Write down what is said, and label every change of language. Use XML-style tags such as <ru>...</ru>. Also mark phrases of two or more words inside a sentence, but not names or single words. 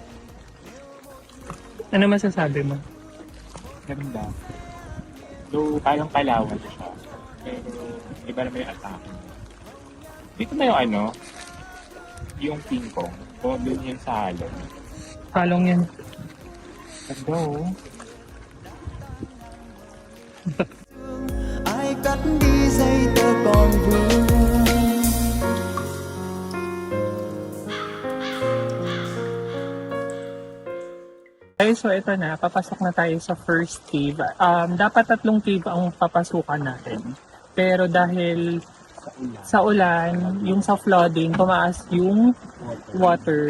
<tl>Ano masasabi mo? Ganda. So, parang kalawan siya. Pero, iba naman yung atake. Dito na yung ano? Yung King Kong. O, dun yung sa halong. Halong yan. Ganda oh.</tl> <vi>ai cắt đi giây tơ còn vương.</vi> <tl>Okay, so ito na, papasok na tayo sa</tl> <en>first cave.</en> <tl>Dapat 3 cave ang papasukan natin. Pero dahil sa ulan, yung sa flooding, tumaas yung water.</tl>